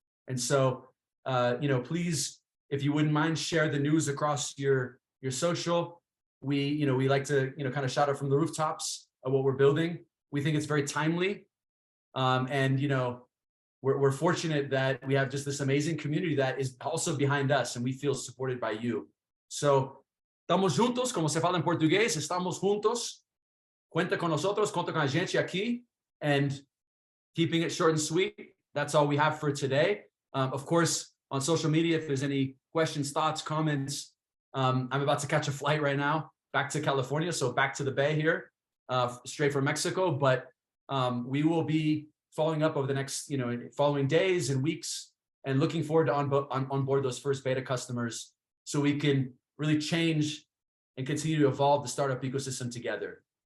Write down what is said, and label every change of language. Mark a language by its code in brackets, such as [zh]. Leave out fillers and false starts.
[en] And so, please, if you wouldn't mind, share the news across your social. We like to, kind of shout out from the rooftops of what we're building. We think it's very timely. And, we're fortunate that we have just this amazing community that is also behind us, and we feel supported by you. [es] So, estamos juntos, como se fala en portugués, estamos juntos. Cuenta con nosotros, cuenta con la gente aquí. [en] And keeping it short and sweet, that's all we have for today. Of course, on social media, if there's any questions, thoughts, comments, I'm about to catch a flight right now back to California, so back to the Bay here, straight from Mexico. But we will be following up over the next, following days and weeks, and looking forward to onboard those first beta customers, so we can really change and continue to evolve the startup ecosystem together.